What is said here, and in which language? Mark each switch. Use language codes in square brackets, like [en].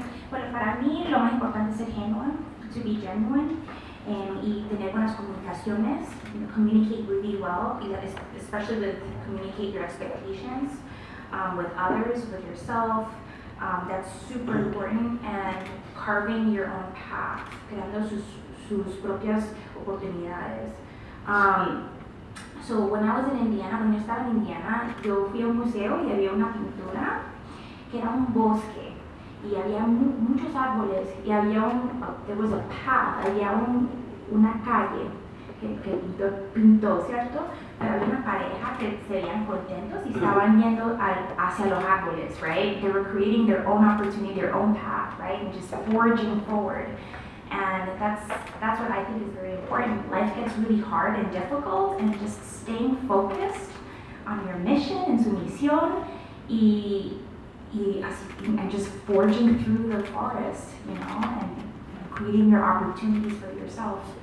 [es] Bueno, para mí lo más importante es ser genuine, [en] to be genuine. [es] Y tener buenas comunicaciones, [en] communicate really well, especially with communicate your expectations with others, with yourself. That's super important, and carving your own path, [es] creando sus propias oportunidades. [en] So when I was in Indiana, [es] cuando yo estaba en Indiana, yo fui a un museo y había una pintura que era un bosque. Y había muchos árboles y había [en] there was a path, [es] había una calle que pintó, ¿cierto? Pero había una pareja que se veían contentos y estaban yendo hacia los árboles, [en] right? They were creating their own opportunity, their own path, right? And just forging forward. And that's what I think is very important. Life gets really hard and difficult, and just staying focused on your mission and [es] su misión [en] and just forging through the forest, you know, and creating your opportunities for yourself.